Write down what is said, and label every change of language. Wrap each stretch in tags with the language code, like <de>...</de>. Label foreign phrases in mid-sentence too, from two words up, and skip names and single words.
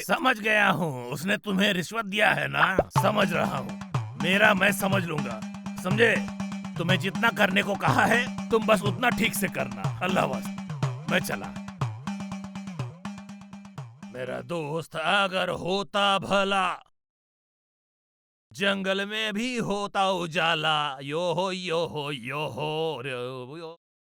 <hi>समझ गया हूँ, उसने तुम्हें रिश्वत दिया है ना। समझ रहा हूँ, मेरा मैं समझ लूंगा। समझे? तुम्हें जितना करने को कहा है तुम बस उतना ठीक से करना। अल्लाह वास्ते मैं चला। मेरा दोस्त अगर होता भला, जंगल में भी होता उजाला। यो हो यो हो यो हो रे यो।</hi>